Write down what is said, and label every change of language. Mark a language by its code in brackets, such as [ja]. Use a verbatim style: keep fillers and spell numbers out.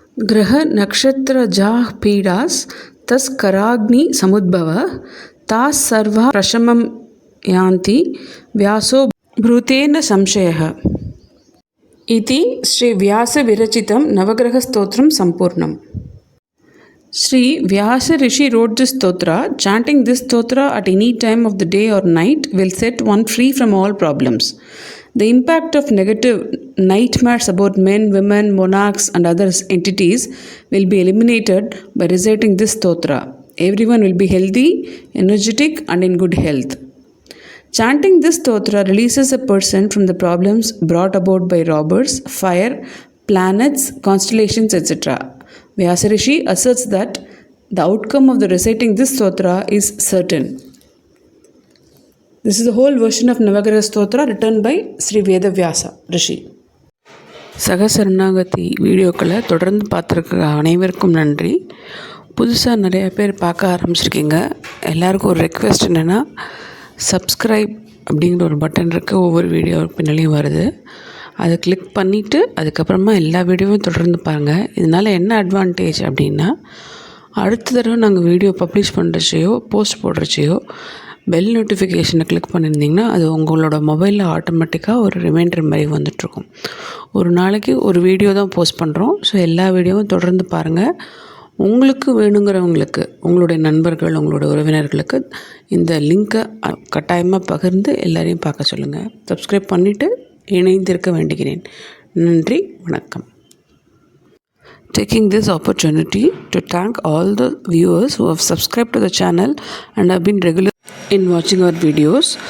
[sa] గ్రహ నక్షత్ర జా పీడాస్ తస్కరాగ్ని సముద్భవ తాస్ సర్వా ప్రశమం యాంతి వ్యాసో భృతేన సంశయః. [te] ఇది శ్రీ వ్యాస విరచితం నవగ్రహ స్తోత్రం సంపూర్ణం. [en] Sri Vyasa Rishi wrote this stotra. Chanting this stotra at any time of the day or night will set one free from all problems. The impact of negative nightmares about men, women, monarchs, and other entities will be eliminated by reciting this stotra. Everyone will be healthy, energetic, and in good health. Chanting this stotra releases a person from the problems brought about by robbers, fire, planets, constellations, et cetera. Vyasarishi asserts that the outcome of the reciting this stotra is certain. This is the whole version of Navagara Stotra written by Sri Vedavyasa Rishi. [ta] சகசரணாகதி வீடியோக்களை தொடர்ந்து பார்த்துருக்க அனைவருக்கும் நன்றி. புதுசாக நிறையா பேர் பார்க்க ஆரம்பிச்சிருக்கீங்க. எல்லாருக்கும் ஒரு ரெக்வெஸ்ட் என்னென்னா, சப்ஸ்கிரைப் அப்படிங்கிற ஒரு பட்டன் இருக்குது, ஒவ்வொரு வீடியோ பின்னாலையும் வருது. அதை கிளிக் பண்ணிவிட்டு அதுக்கப்புறமா எல்லா வீடியோவும் தொடர்ந்து பாருங்கள். இதனால் என்ன அட்வான்டேஜ் அப்படின்னா, அடுத்த தடவை நாங்கள் வீடியோ பப்ளிஷ் பண்ணுறச்சையோ போஸ்ட் போடுறச்சையோ பெல் நோட்டிஃபிகேஷனை கிளிக் பண்ணியிருந்தீங்கன்னா அது உங்களோட மொபைலில் ஆட்டோமேட்டிக்காக ஒரு ரிமைண்டர் மாதிரி வந்துட்ருக்கும். ஒரு நாளைக்கு ஒரு வீடியோ தான் போஸ்ட் பண்ணுறோம். ஸோ எல்லா வீடியோவும் தொடர்ந்து பாருங்கள். உங்களுக்கு வேணுங்கிறவங்களுக்கு, உங்களுடைய நண்பர்கள், உங்களுடைய உறவினர்களுக்கு இந்த லிங்க்கை கட்டாயமாக பகிர்ந்து எல்லாரையும் பார்க்க சொல்லுங்கள். சப்ஸ்கிரைப் பண்ணிவிட்டு இணைந்திருக்க வேண்டுகிறேன். நன்றி, வணக்கம். [en] Taking this opportunity to thank all the viewers who have subscribed to the channel and have been regular in watching our videos.